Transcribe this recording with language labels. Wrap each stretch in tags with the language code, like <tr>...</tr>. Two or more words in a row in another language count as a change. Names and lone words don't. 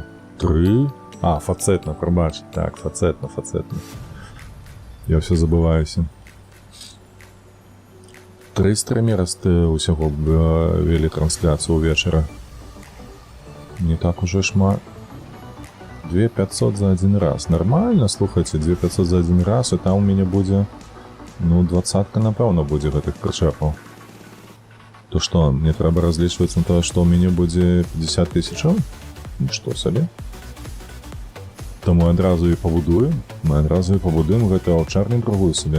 <be>3? Фацэтна, прабач. Так, фацэтна. Я ўсё забываюся. 3 стрымерасты ўсяго вялі трансляцыю ўвечара.</be> <uk>Не так уже шмат. 2500 за один раз. Нормально, слухайте,</uk> <be>2500 за один раз, і там у мяне будзе, 20-ка, напэўна, будзе гэтых прычэпаў. То што, мне трэба разлічваць на тое, што ў мяне будзе 50 тысячаў? Што сабе? То мы адразу і пабудуем. Гэта аўчарню другую сабе.</be>